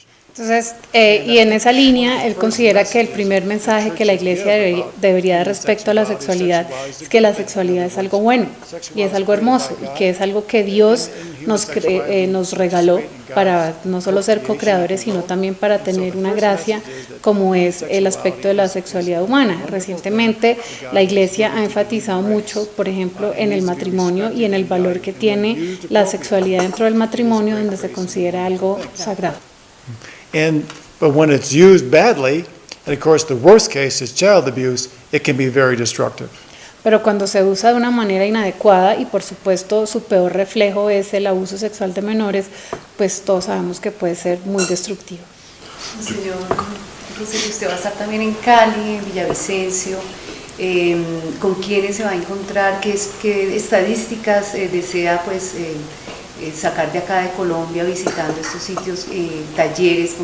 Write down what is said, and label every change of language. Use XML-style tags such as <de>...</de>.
<es>Entonces, y en esa línea, él considera que el primer mensaje que la Iglesia debería dar respecto a la sexualidad es que la sexualidad es algo bueno y es algo hermoso, y que es algo que Dios nos regaló para no solo ser co-creadores, sino también para tener una gracia como es el aspecto de la sexualidad humana. Recientemente la Iglesia ha enfatizado mucho, por ejemplo, en el matrimonio y en el valor que tiene la sexualidad dentro del matrimonio, donde se considera algo sagrado.</es> <en>But when it's used badly, and of course the worst case is child abuse, it can be very destructive.</en> <es>Pero cuando se usa de una manera inadecuada, y por supuesto su peor reflejo es el abuso sexual de menores, pues todos sabemos que puede ser muy destructivo. Señor Rogelio, usted va a estar también en Cali, en Villavicencio. ¿Con quiénes se va a encontrar? ¿Qué estadísticas desea pues sacar de acá de Colombia visitando estos sitios, talleres?</es>